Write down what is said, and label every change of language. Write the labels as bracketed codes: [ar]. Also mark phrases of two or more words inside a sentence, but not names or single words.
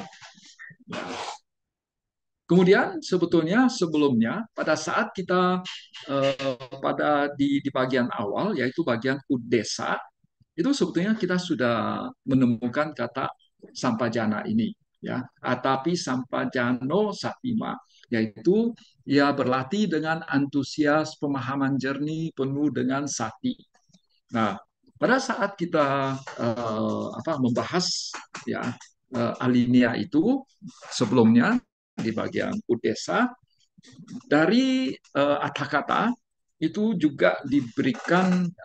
[id] Ya. Kemudian sebetulnya sebelumnya pada saat kita di bagian awal, yaitu bagian udesa, itu sebetulnya kita sudah menemukan kata sampajana ini, ya, [pi] atapi sampajano satima, [id] yaitu ya berlatih dengan antusias, pemahaman jernih, penuh dengan sati. Nah, pada saat kita membahas, ya, alinea itu sebelumnya di bagian udesa, dari kata itu juga diberikan